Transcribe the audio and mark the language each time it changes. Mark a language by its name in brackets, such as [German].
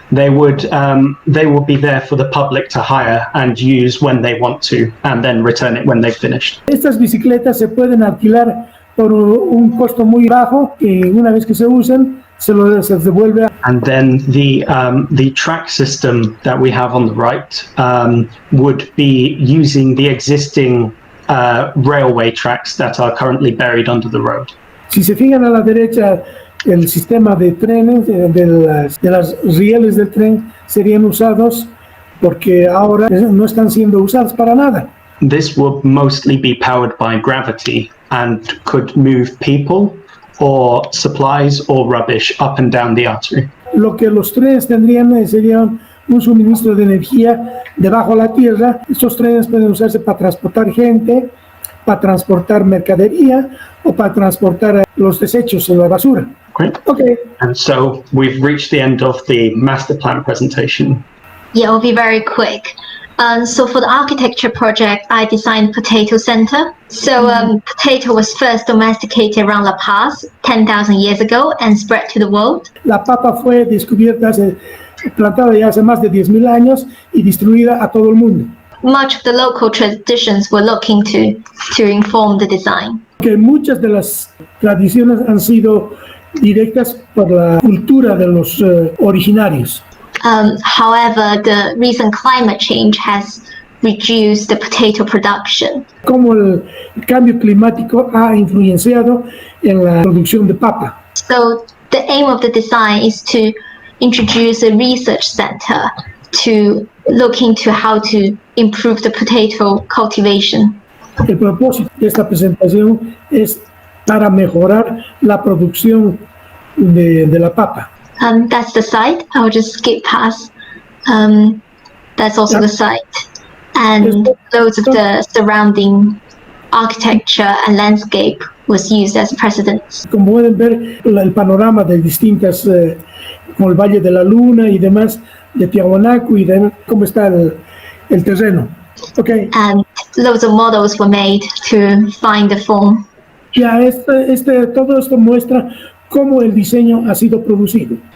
[English] They would be there for the public to hire and use when they want to, and then return it when they've finished. [Spanish] Estas bicicletas se pueden alquilar por un costo muy bajo, que una vez que se usan, se devuelve. [English] And then the track system that we have on the right would be using the existing railway tracks that are currently buried under the road. [Spanish] Si se fijan a la derecha, el sistema de trenes, de las rieles del tren serían usados porque ahora no están siendo usados para nada. [English] This would mostly be powered by gravity and could move people or supplies or rubbish up and down the artery. [Spanish] Lo que los trenes tendrían serían un suministro de energía debajo de la tierra. Estos trenes pueden usarse para transportar gente, para transportar mercadería o para transportar los desechos en la basura. [English] Great. Okay. And so we've reached the end of the master plan presentation. Yeah, I'll be very quick. So for the architecture project, I designed Potato Center. So potato was first domesticated around La Paz 10,000 years ago and spread to the world. [Spanish] La papa fue descubierta, plantada ya hace más de 10,000 años y distribuida a todo el mundo. [English] Much of the local traditions were looking to inform the design. [Spanish] Que muchas de las tradiciones han sido directas por la cultura de los originarios. [English] However, the recent climate change has reduced the potato production. [Spanish] Como el cambio climático ha influenciado en la producción de papa. [English] So the aim of the design is to introduce a research center to look into how to improve the potato cultivation. [Spanish] El propósito de esta presentación es para mejorar la producción de la papa. [English] That's the site. I'll just skip past. That's also the site. And loads of the surrounding architecture and landscape was used as precedents. [Spanish] Como pueden ver, el panorama de distintas, como el Valle de la Luna y demás, de Tiahuanaco y de cómo está el terreno. [English] Okay. And loads of models were made to find the form. [Spanish] Ya todo esto muestra cómo el diseño ha sido producido.